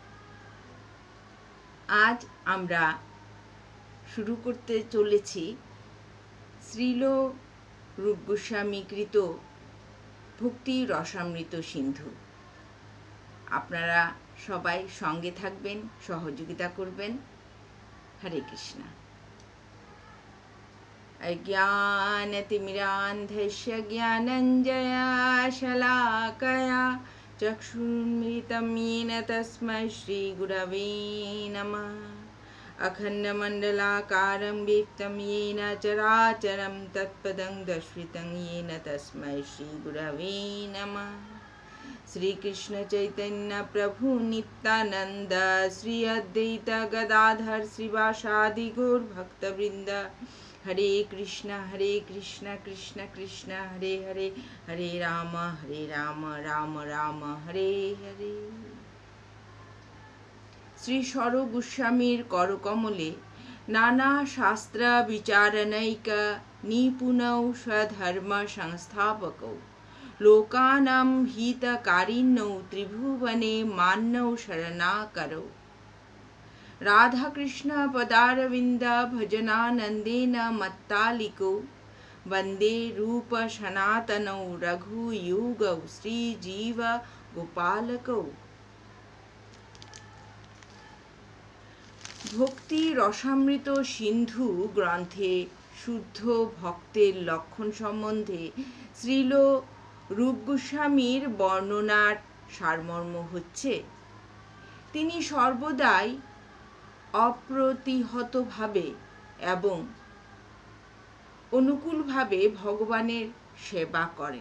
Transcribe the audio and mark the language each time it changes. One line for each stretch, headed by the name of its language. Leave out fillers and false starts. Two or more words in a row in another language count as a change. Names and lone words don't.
Bangla: আজ আমরা শুরু করতে চলেছি শ্রীল রূপ গোস্বামী কৃত ভক্তি রসামৃত সিন্ধু। আপনারা সবাই সঙ্গে থাকবেন, সহযোগিতা করবেন। হরে কৃষ্ণা।
Sanskrit: अज्ञानतिमिरान्धस्य ज्ञानञ्जया शलाकया चक्षुन्मिलितं येन तस्मै श्रीगुरवे नमः। अखण्डमण्डलाकारं व्याप्तं येन चराचरं तत्पदं दर्शितं येन तस्मै श्रीगुरवे नमः। श्रीकृष्ण चैतन्य प्रभु नित्यानन्द श्री अद्वैत गदाधर श्रीवासादि गौरभक्तवृन्द। हरे कृष्ण कृष्ण कृष्ण हरे हरे, हरे राम राम राम हरे हरे।
Bangla: শ্রী স্বর গোস্বামীর করকমলে
Sanskrit: নানা শাস্ত্র বিচারণৈক নিপুণৌ স্বধর্ম সংস্থাপকৌ লোকানাং হিতকারিণৌ ত্রিভুবনে মান্যৌ শরণাকরৌ। राधाकृष्ण पदारविन्द भजनानन्देन मत्तालिको वन्दे रूप सनातनौ रघुयुगौ श्रीजीव गोपालकौ।
Bangla: ভক্তি রসামৃত সিন্ধু গ্রন্থে শুদ্ধ ভক্তের লক্ষণ সম্বন্ধে শ্রীল রূপ গোস্বামীর বর্ণনার সারমর্ম হচ্ছে, তিনি সর্বদাই অপ্রতিহতভাবে এবং অনুকূলভাবে ভগবানের সেবা করেন।